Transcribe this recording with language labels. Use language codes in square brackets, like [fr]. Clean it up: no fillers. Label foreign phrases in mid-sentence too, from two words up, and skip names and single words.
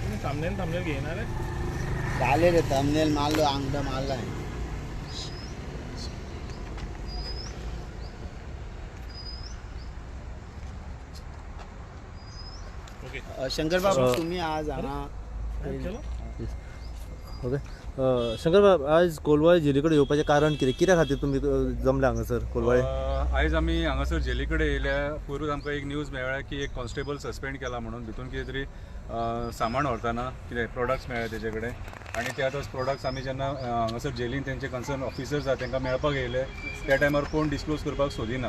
[mr] थंबनेल घेणार आहे. चालेल रे, थंबनेल मारलो, अंगठा मारलाय. शंकर बाबू तुम्ही आज [kok] ओके शंकर बाब आज कोलवाळे जेली कडेन येवपाचें कारण कितें, कित्या खातीर तुमी जमले हांगासर कोलवाळे? आयज आमी हांगासर जेली कडेन येयल्या पूर्व आमकां एक न्यूज मेळ्ळा की एक [en] constable suspend [kok] केला म्हणून. भितून कितें तरी सामान व्हरतना कितें प्रोडक्ट्स मेळ्ळे तेजे कडेन, आनी ते आतां प्रोडक्ट्स आमी जेन्ना हांगासर जेलीन तेंचे [en] concern officers [kok] आहा तांकां मेळपाक येयले, त्या टायमार कोण डिस्क्लोज करपाक सोदिना.